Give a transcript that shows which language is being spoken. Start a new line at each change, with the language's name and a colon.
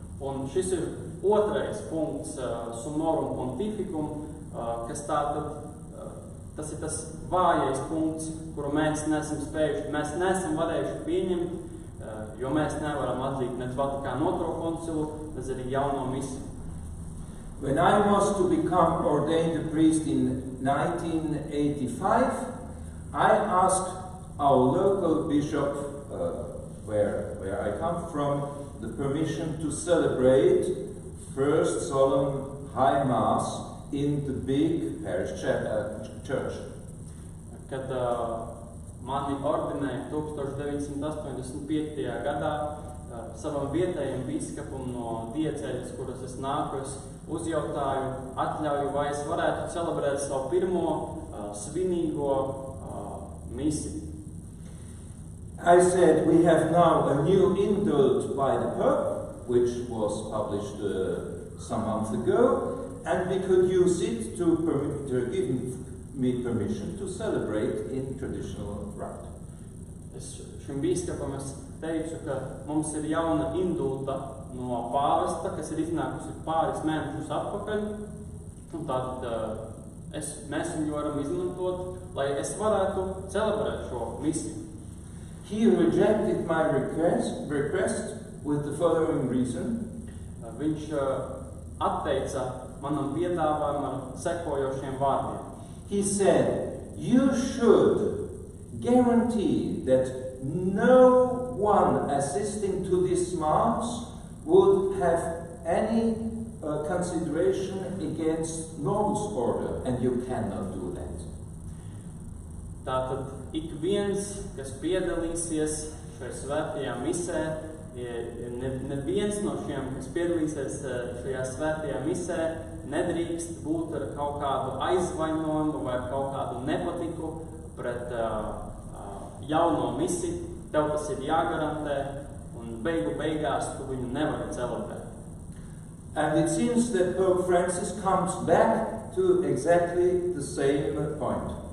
Latvian: Un šis ir otrais punkts Summorum Pontificum, kas tātad tas ir tas vājais punkts, kuru mēs neesam varējuši pieņemt, jo mēs nevaram atzīt nec Vatikāna II koncilu, nec arī jauno misi.
English: When I was to become ordained a priest in 1985, I asked our local bishop, where I come from, the permission to celebrate First Solemn High Mass in the big parish church.
Latvian: Kad mani ordinēja 1985. gadā savam vietējiem biskupam no diecēļas, kuras es nāku, es uzjautāju atļauju, vai es varētu celebrēt savu pirmo svinīgo misi.
English: I said, we have now a new indult by the Pope, which was published some months ago, and we could use it to give me permission to celebrate in traditional rite.
Latvian: Šim biskupam es teicu, ka mums ir jauna indulta no pāvesta, kas ir iznākusi pāris mēnešus atpakaļ, un tātad mēs viņu varam izmantot, lai es varētu celebrēt šo misiju.
English: He rejected my request with the following reason.
Latvian: Viņš atteica manam piedāvājumam ar sekojošiem vārdiem.
English: He said, you should guarantee that no one assisting to this Mass would have any consideration against Novus Ordo, and you cannot do that.
Latvian: Tātad ik viens, kas piedalīsies šajā svētajā misē, neviens no šiem, kas piedalīsies šajā svētajā misē, nedrīkst būt ar kaut kādu aizvainojumu vai kaut kādu nepatiku pret jauno misi. Tev tas ir jāgarantē, un beigās tu viņu nevari celebrēt.
English: And it seems that Pope Francis comes back to exactly the same point.